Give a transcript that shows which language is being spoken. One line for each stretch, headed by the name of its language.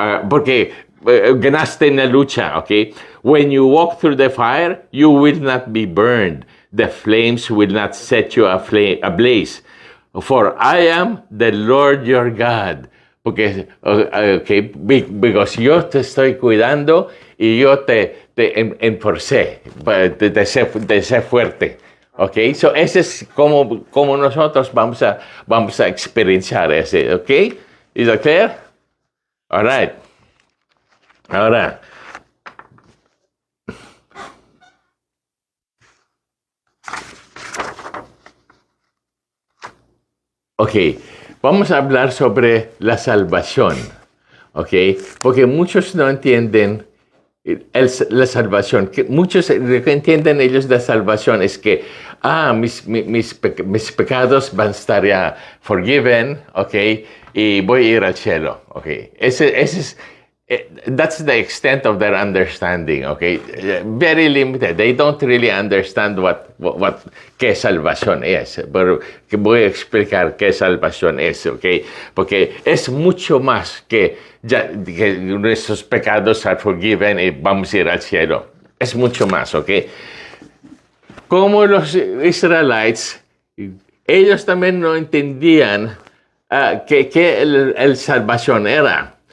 Spanish: Porque ganaste en la lucha. ¿Ok?
English: When you walk through the fire, you will not be burned. The flames will not set you ablaze. For I am the Lord your God.
Spanish: Porque,
English: because
Spanish: yo te estoy cuidando y yo te enforcé, te sé fuerte. Okay, so ese es como nosotros vamos a experienciar ese, okay?
English: Is that clear? All right.
Spanish: Ahora, okay, vamos a hablar sobre la salvación, okay? Porque muchos no entienden la salvación. Muchos lo que entienden ellos de salvación es que, mis pecados van a estar ya forgiven, okay, y voy a ir al cielo, okay. Ese es,
English: that's the extent of their understanding, okay. Very limited. They don't really understand
Spanish: qué salvación es. Pero que voy a explicar qué salvación es, okay. Porque es mucho más que nuestros pecados
English: are forgiven
Spanish: y vamos a ir al cielo. Es mucho más, okay. Como los israelitas, ellos también no entendían que el salvación era.